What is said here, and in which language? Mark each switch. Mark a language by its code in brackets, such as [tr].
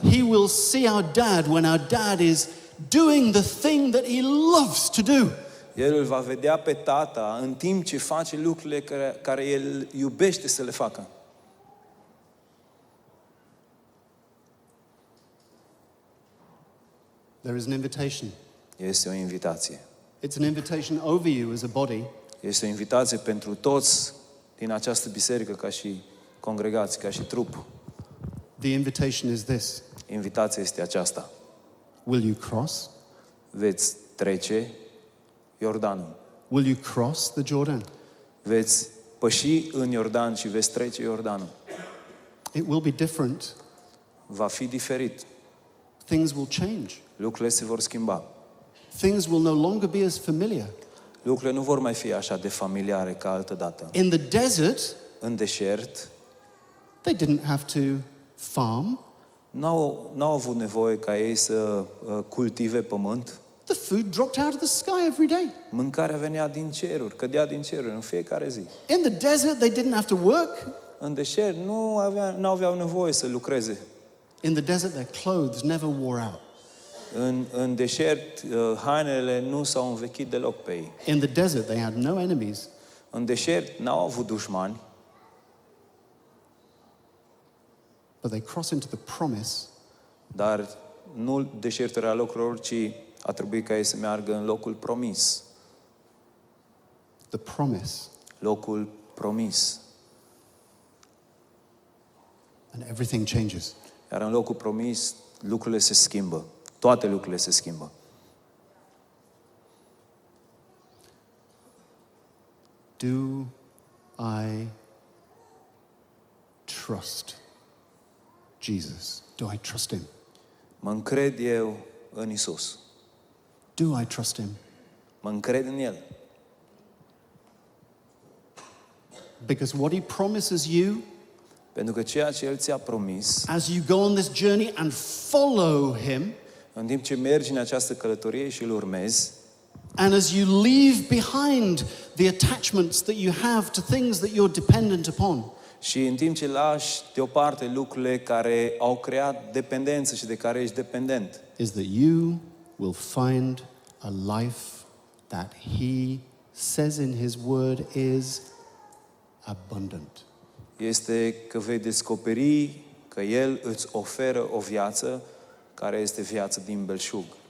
[en] He will see our dad when our dad is doing the thing that he loves to do. [ro] El îl va vedea pe tata în timp ce face lucrurile care el iubește să le facă. [en] There is an invitation. [ro] Este o invitație. [en] It's an invitation over you as a body, [ro] Este o invitație pentru toți din această biserică ca și congregație, ca și trup. [en] The invitation is this. [ro] Invitația este aceasta. [en] Will you cross? [ro] Veți trece Iordanul. [en] Will you cross the Jordan? [ro] Veți păși în Iordan și veți trece Iordanul. [en] It will be different. [ro] Va fi diferit. [en] Things will change. [ro] Lucrurile se vor schimba. [en] Things will no longer be as familiar. [ro] Lucrurile nu vor mai fi așa de familiare ca altă dată. [en] In the desert, [ro] În deșert, [en] they didn't have to farm. [ro] n-au avut nevoie ca ei să cultive pământ. [en] The food dropped out of the sky every day. [ro] Mâncarea venea din ceruri, cădea din ceruri în fiecare zi. [en] In the desert, they didn't have to work. [ro] În deșert nu aveau nevoie să lucreze. [en] In the desert, their clothes never wore out. [ro] În deșert, hainele nu s-au învechit deloc pe ei. [en] In the desert, they had no enemies. [ro] În deșert n-au avut dușmani, [en] But they cross into the promise, [ro] dar nu deșertul era locul lor, ci a trebuit ca ei să meargă în locul promis. [en] the promise, [ro] Locul promis. [en] and everything changes. [ro] Iar în locul promis, lucrurile se schimbă. Toate lucrurile se schimbă. [en] Do I trust Jesus? Do I trust him? [ro] Mă încred eu în Isus. [en] Do I trust him? [ro] Mă încred în El. [en] Because what he promises you [ro] Pentru că ceea ce El ți-a promis, [en] as you go on this journey and follow him, [ro] în timp ce mergi în această călătorie și îl urmezi, [en] and as you leave behind the attachments that you have to things that you're dependent upon, [ro] și în timp ce lași deoparte lucrurile care au creat dependență și de care ești dependent, [en] is that you will find a life that he says in his word is abundant. [ro] este că vei descoperi că El îți oferă o viață care este viață din belșug.